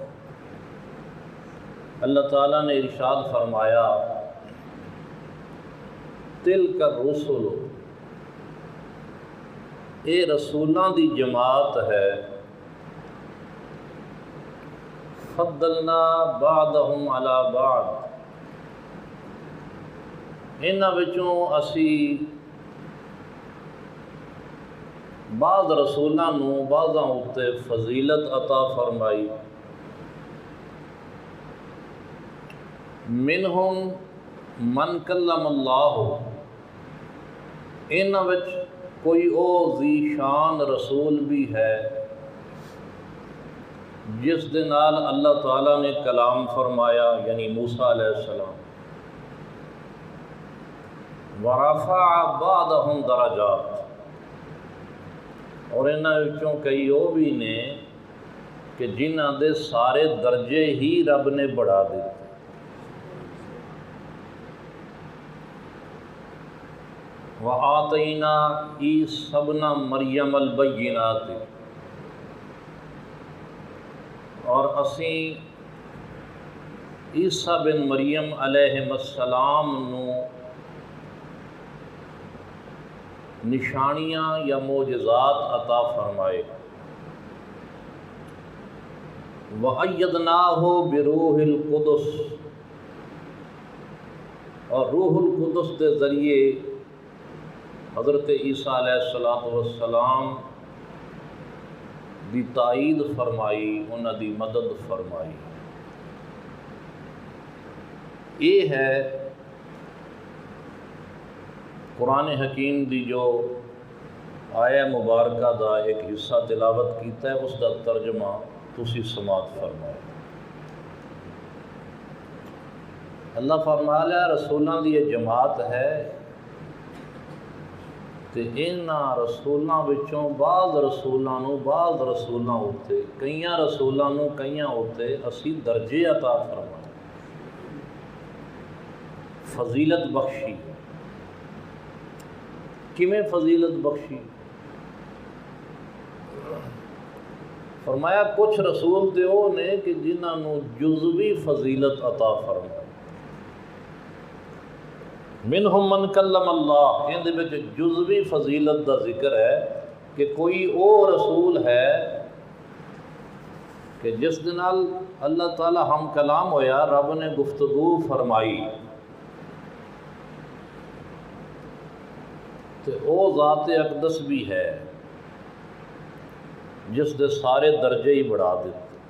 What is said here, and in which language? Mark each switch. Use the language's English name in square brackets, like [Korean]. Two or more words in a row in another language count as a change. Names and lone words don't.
[Punjabi] اللہ تعالیٰ نے ارشاد فرمایا، [Arabic] تلک الرسل، [Punjabi] اے رسولاں دی جماعت ہے، [Arabic] فضلنا بعضهم علی بعض، [Punjabi] انہاں وچوں اسی بعض رسولاں نوں بعضاں اُتے فضیلت عطا فرمائی۔ [Arabic] منہم من کلم اللہ، [Punjabi] انہاں وچ کوئی او ذی شان رسول بھی ہے جس دے نال اللہ تعالیٰ نے کلام فرمایا، یعنی موسیٰ [Arabic] علیہ السلام۔ ورفع بعضهم درجات، [Punjabi] اور انہاں وچوں کئی وہ بھی نے کہ جنہاں دے سارے درجے ہی رب نے بڑھا دیتے۔ [Arabic] وآتینا عیسی ابن مریم البینات، [Punjabi] اور اسی عیسیٰ بن مریم [Arabic] علیہ السلام [Punjabi] نو نشانیاں یا معجزات عطا فرمائے۔ [Arabic] وَأَيَّدْنَاهُ بِرُوحِ الْقُدُسِ، [Punjabi] اور [Arabic] روح القدس [Punjabi] کے ذریعے حضرت عیسیٰ [Arabic] علیہ السلام [Punjabi] دی تائید فرمائی، انہاں دی مدد فرمائی۔ یہ ہے قرآن حکیم دی جو آیہ مبارکہ دا ایک حصہ تلاوت کیتا ہے، اس دا ترجمہ تسی سماعت فرمائے۔ اللہ فرمایا رسولاں دی یہ جماعت ہے تے انہاں رسولاں وچوں بعض رسولاں ہوتے کئیاں رسولاں نوں کئیاں ہوتے اسی درجے عطا فرمائے، فضیلت بخشی۔ کیویں فضیلت بخشی؟ فرمایا کچھ رسول تے وہ نے کہ جنہاں نوں جزوی فضیلت عطا فرمائے۔ [Arabic] منہم من کلم اللہ، [Punjabi] ان دے وچ جزوی فضیلت دا ذکر ہے کہ کوئی او رسول ہے کہ جس دے نال اللہ تعالی ہم کلام ہویا، رب نے گفتگو فرمائی، تے او ذات اقدس بھی ہے جس دے سارے درجے ہی بڑھا دیتے۔